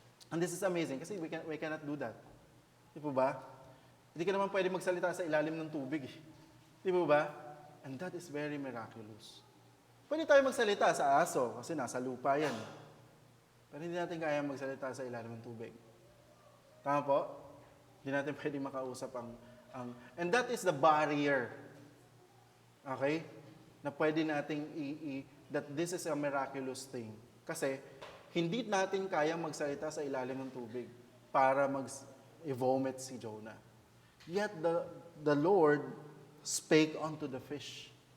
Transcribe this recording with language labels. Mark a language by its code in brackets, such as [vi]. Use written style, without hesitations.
[en] And this is amazing kasi we cannot do that. [tl] Di ba? Hindi ka naman pwede magsalita sa ilalim ng tubig. Di ba? [en] And that is very miraculous. [tl] Pwede tayo magsalita sa aso kasi nasa lupa yan. Pero hindi natin kaya magsalita sa ilalim ng tubig. Tama po? Hindi natin pwede makausap [en] and that is the barrier. [tl] Okay? Na pwede nating [en] that this is a miraculous thing. [tl] Kasi hindi natin kaya magsalita sa ilalim ng tubig para mag-vomit si Jonah. [en] Yet the Lord spake unto the fish.